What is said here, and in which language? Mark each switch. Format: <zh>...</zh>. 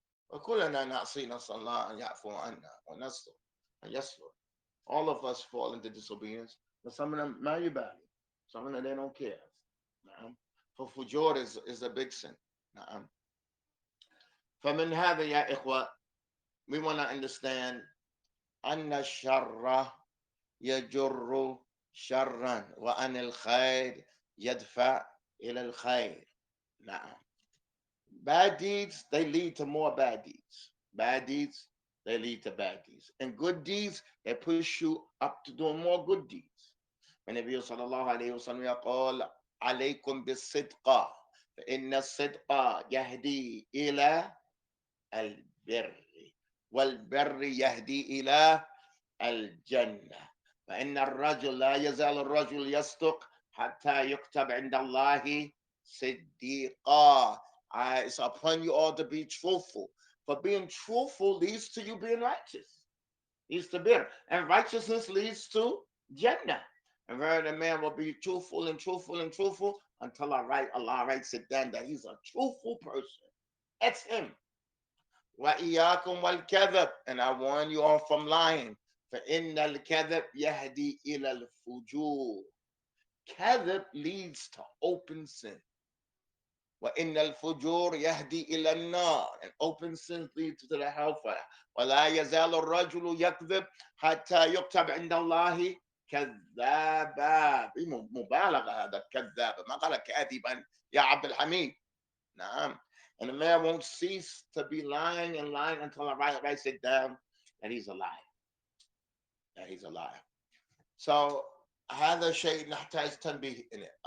<ar>وكلنا نعصي نسأل الله أن يعفو عنا ونستر</ar> <en>and</en> <ar>يستر.</ar> <en>All of us fall into disobedience, but some of them</en> <ar>ما يبالي.</ar> <en>Some of them they don't care.</en> <ar>نعم.</ar> <en>For fujur is a big sin. نعم.</en> <ar>فمن هذا يا إخوة,</ar> <en>we want to understand</en> <ar>أن الشر يجر شرا وأن الخير يدفع إلى الخير. نعم.</ar> <en>Bad deeds, they lead to more bad deeds. Bad deeds, they lead to bad deeds. And good deeds, they push you up to doing more good deeds.</en> <ar>النبي صلى الله عليه وسلم يقول عليكم بالصدق فإن الصدق يهدي إلى البر والبر يهدي إلى الجنة فإن الرجل لا يزال الرجل يصدق حتى يكتب عند الله صديقا.</ar> <en>It's upon you all to be truthful. For being truthful leads to you being righteous. Leads to bir. And righteousness leads to Jannah. And where the man will be truthful and truthful and truthful until Allah writes it down that he's a truthful person. That's him.</en> <ar>وَإِيَّاكُمْ وَالْكَذَبِ.</ar> <en>And I warn you all from lying.</en> <ar>فإن الكذب يهدي إلى الفجور.</ar> <en>كذب leads to open sin.</en> <ar>وإن الفجور يهدي إلى النار.</ar> <en>And open sin leads to the hellfire.</en> <ar>ولا يزال الرجل يكذب حتى يكتب عند الله كذابا. مبالغة هذا كذاب، ما قال كاذبا يا عبد الحميد. نعم.</ar> <en>And a man won't cease to be lying and lying until I write it down that he's a liar. That he's a liar. So</en> <ar>هذا شيء نحتاج تنبيه</ar> <en>in it.</en>